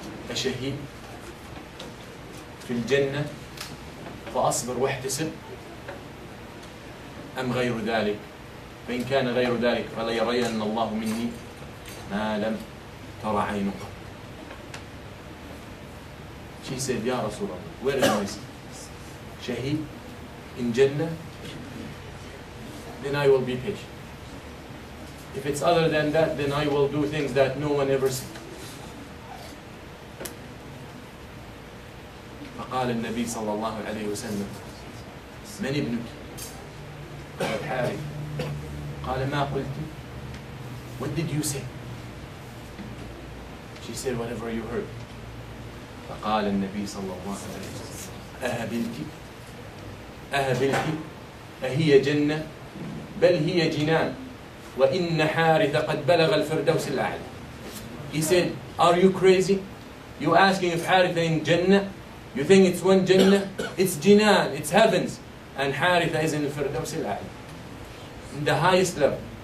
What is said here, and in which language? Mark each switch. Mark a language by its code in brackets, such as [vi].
[ar] الشهيد في الجنة فأصبر واحتسب أم غير ذلك فإن كان غير ذلك فليرين الله مني ما لم ترى عينك. [en] She said, Ya Rasulullah, where is my son? Shaheed in Jannah, then I will be patient. If it's other than that, then I will do things that no one ever sees. [ar] فقال النبي صلى الله عليه وسلم من ابنك؟ قالت حارث. قال ما قلت؟ [en] What did you say? She said, whatever you heard. [ar] فقال النبي صلى الله عليه وسلم أهبلت أهي جنة بل هي جنان وإن حارث قد بلغ الفردوس الأعلى. [en] He said, are you crazy? You asking if Haritha in Jannah? You think it's one Jannah? It's Jinan, it's heavens. And Haritha is in the Firdaus al-A'la, in the highest level.